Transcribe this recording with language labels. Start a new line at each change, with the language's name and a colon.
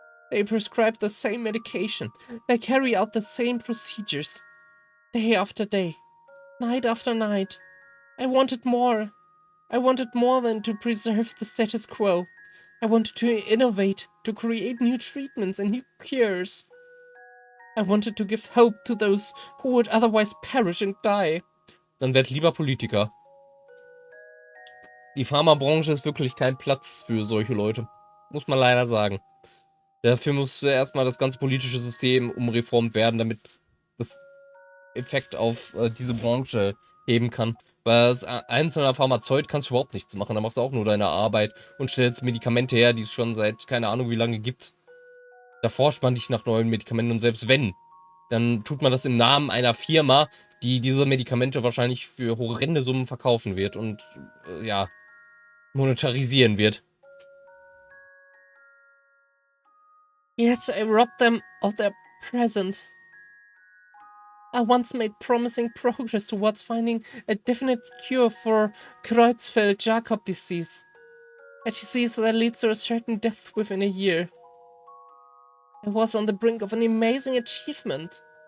English: They prescribe the same medication, they carry out the same procedures, day after day, night after night. I wanted more. I wanted more than to preserve the status quo. I wanted to innovate, to create new treatments and new cures. I wanted to give hope to those who would otherwise perish and die.
German: Dann werd lieber Politiker. Die Pharmabranche ist wirklich kein Platz für solche Leute. Muss man leider sagen. Dafür muss erstmal das ganze politische System umreformt werden, damit das Effekt auf diese Branche heben kann. Weil als einzelner Pharmazeut kannst du überhaupt nichts machen. Da machst du auch nur deine Arbeit und stellst Medikamente her, die es schon seit keine Ahnung wie lange gibt. Da forscht man nicht nach neuen Medikamenten und selbst wenn, dann tut man das im Namen einer Firma, die diese Medikamente wahrscheinlich für horrende Summen verkaufen wird und ja, monetarisieren wird.
English: Yet I robbed them of their present. I once made promising progress towards finding a definite cure for Creutzfeldt-Jakob disease. A disease that leads to a certain death within a year. I was on the brink of an amazing achievement.